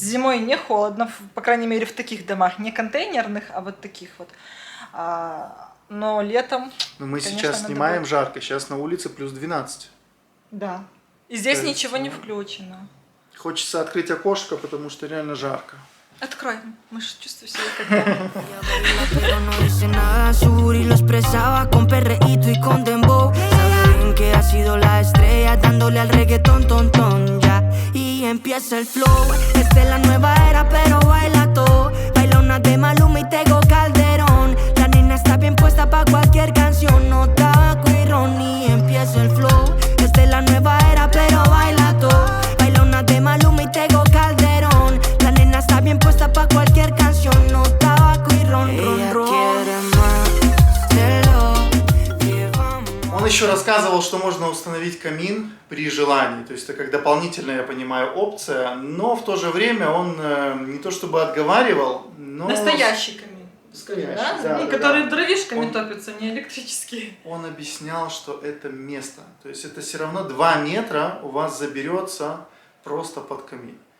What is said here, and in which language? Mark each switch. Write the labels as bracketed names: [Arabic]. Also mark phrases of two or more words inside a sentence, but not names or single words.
[Russian] Зимой не холодно, по крайней мере, в таких домах. Не контейнерных, а вот таких вот. Но летом, Но мы конечно, сейчас надо снимаем будет. жарко, сейчас на улице плюс 12. да. И здесь То есть, ничего не ну, включено. Хочется открыть окошко, потому что реально жарко. Открой, мы же чувствуем себя как дома. [Spanish] Pero no dice nada, su booty lo expresaba con perreíto y con dembow. Sabe bien que ha sido la estrella dándole al reggaetón, ton, ton, ya. Y empieza el flow, esta es la nueva era pero baila todo. Baila una de Maluma y Tego Calderón. La nena está bien puesta pa' cualquier canción, no tabaco y ron. Y empieza el flow, esta es la nueva era pero baila todo. Baila una de Maluma y Tego Calderón. La nena está bien puesta pa' cualquier canción, no tabaco y ron, ron, ron. Quiere más de lo que vamos. [Russian] Он еще рассказывал, что можно установить камин при желании. То есть это как дополнительная, я понимаю, опция. Но в то же время он не то чтобы отговаривал, но... Настоящий камин. Скажи, да? Настоящий, да, Ну, да, которые да. дровишками Он- топятся, не электрические. Он объяснял, что это место. То есть это все равно 2 метра у вас заберется просто под камин.